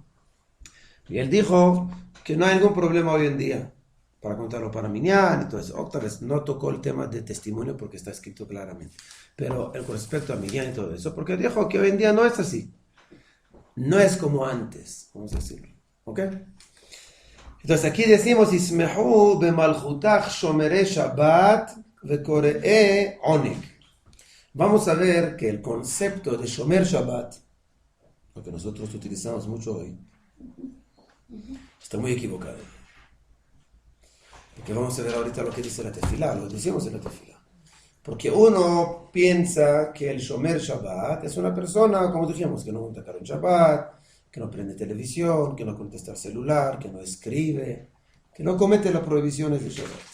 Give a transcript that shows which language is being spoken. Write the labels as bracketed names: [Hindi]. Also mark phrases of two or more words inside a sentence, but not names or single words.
[Spanish] Y él dijo que no hay ningún problema hoy en día para contarlo para Minyan y todo eso. Otra vez, no tocó el tema de testimonio porque está escrito claramente. Pero con respecto a Minyan y todo eso, porque dijo que hoy en día no es así. No es como antes, vamos a decirlo. ¿Ok? Entonces aquí decimos, [Hebrew] ישמחו במלכותך שומרי שבת וקוראי עונג. [Spanish] Vamos a ver que el concepto de [Hebrew] שומר שבת, [Spanish] lo que nosotros utilizamos mucho hoy, está muy equivocado. Porque vamos a ver ahorita lo que dice la tefilá, lo decimos en la tefilá. Porque uno piensa que el [Hebrew] שומר שבת [Spanish] es una persona, como dijimos, que no monta carro en Shabbat, que no prende televisión, que no contesta al celular, que no escribe, que no comete las prohibiciones de Shabbat.